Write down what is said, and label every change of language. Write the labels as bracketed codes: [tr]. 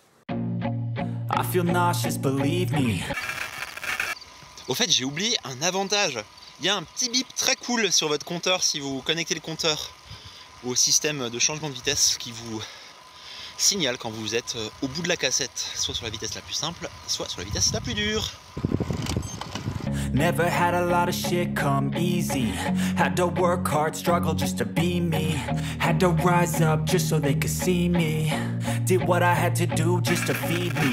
[en] I feel nauseous, believe me. [fr] Au fait, j'ai oublié un avantage. Il y a un petit bip très cool sur votre compteur si vous connectez le compteur au système de changement de vitesse qui vous signale quand vous êtes au bout de la cassette, soit sur la vitesse la plus simple, soit sur la vitesse la plus dure. [en] Never had a lot of shit come easy. Had to work hard, struggle just to be me. Had to rise up just so they could see me. Did what I had to do just to feed me.